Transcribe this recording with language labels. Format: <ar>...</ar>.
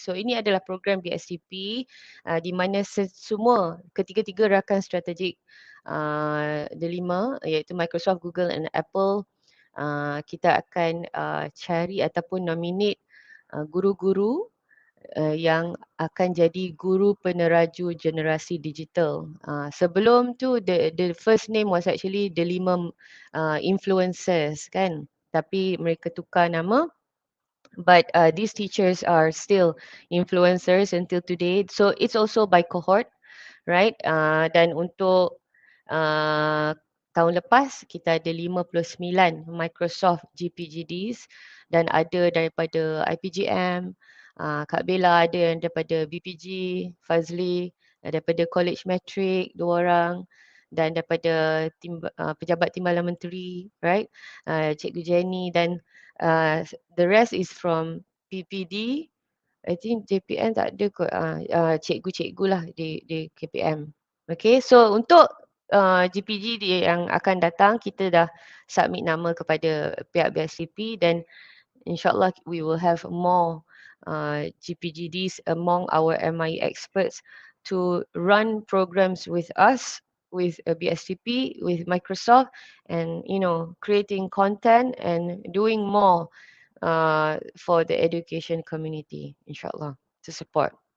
<ms>So ini adalah program BSTP di mana semua ketiga-tiga rakan strategik delima iaitu Microsoft, Google and Apple, kita akan cari ataupun nominate guru-guru yang akan jadi guru peneraju generasi digital. Sebelum tu</ms> <en>the first name was actually the 5 influencers kan,</en> <ms>tapi mereka tukar nama.</ms> <en>But these teachers are still influencers until today. So it's also by cohort, right?</en> <ms>Dan untuk tahun lepas kita ada 59 Microsoft GPGDs dan ada daripada IPGM, Kak Bella ada yang daripada BPG, Fazli daripada College Metric 2 orang, dan daripada pejabat timbalan menteri, right?</ms> <en>Cikgu Jenny, dan the rest is from PPD. I think</en> <ms>JPN tak ada kot. Cikgu-cikgu lah di KPM.</ms> <en>Okay, so</en> <ms>untuk GPG yang akan datang, kita dah submit nama kepada pihak BSCP dan</ms> <en>insyaAllah we will have more GPGDs among our MI experts to run programs with us, with BSTP, with Microsoft, and creating content and doing more for the education community, insyaAllah, to support.</en>